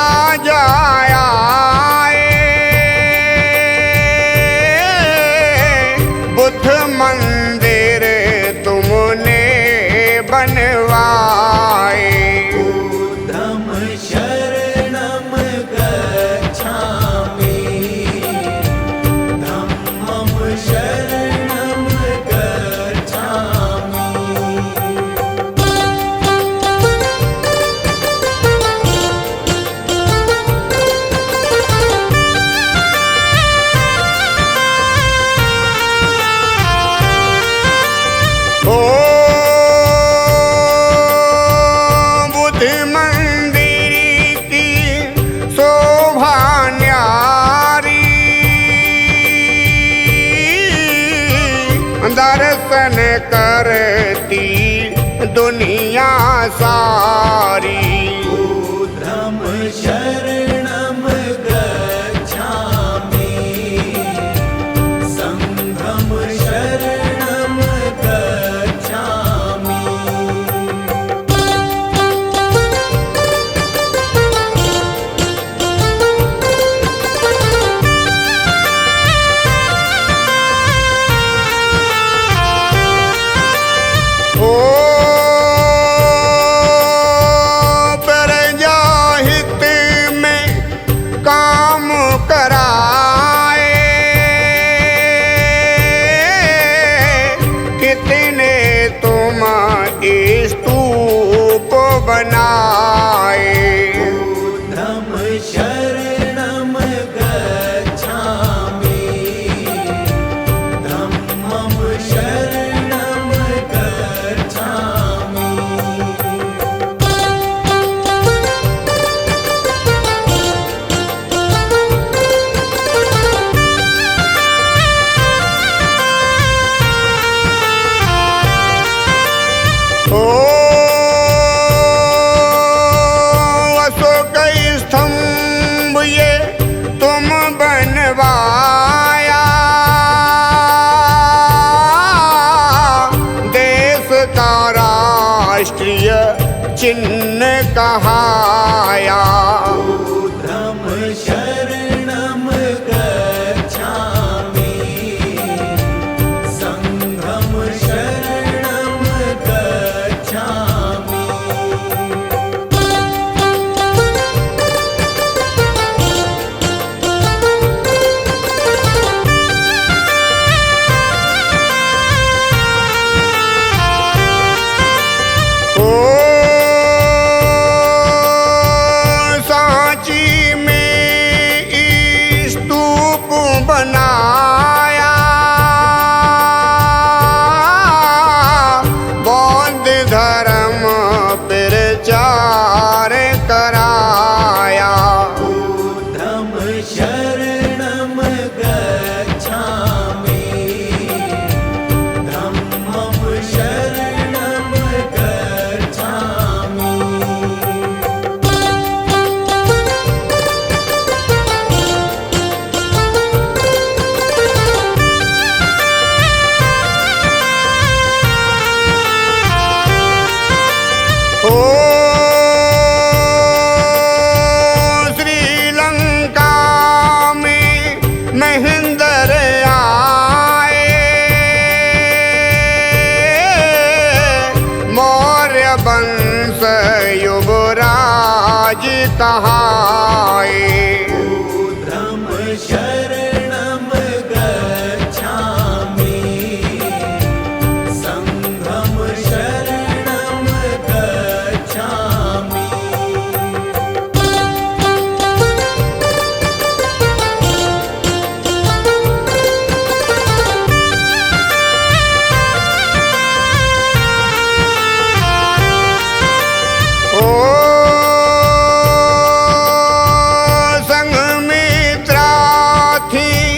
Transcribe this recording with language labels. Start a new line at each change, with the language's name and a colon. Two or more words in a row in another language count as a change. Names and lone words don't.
Hindi: जाया बुद्ध मंदिर तुमने बनवाए।
Pali: बुद्धं शरणं गच्छामि, धम्मं शरणं गच्छामि।
Hindi: ओ बुद्ध मंदिर की शोभा न्यारी, दर्शन करती दुनिया सारी।
Pali: बुद्धं शरणं गच्छामि, संघं शरणं गच्छामि।
Hindi: ओ प्रजाहित में काम कराए, कितने तुम स्तूप बनाए।
Pali: बुद्धं शरणं गच्छामि, धम्मं शरणं गच्छामि।
Hindi: ओ अशोक स्तंभ ये तुम बनवाया, देश का राष्ट्रीय चिन्ह कहाया।
Pali: बुद्धं शरणं गच्छामि, संघं शरणं गच्छामि।
Hindi: ओ सांची में स्तूप बनाया, बौद्ध धर्म प्रचार कराया।
Pali: बुद्धं शरणं गच्छामि, धम्मं शरणं गच्छामि।
Hindi: ओ श्रीलंका में महेंद्र आए, मौर्य वंश युवराज कहाए।
Pali: बुद्धं शरणं गच्छामि, संघं शरणं गच्छामि।
Hindi: ओ संघमित्रा थी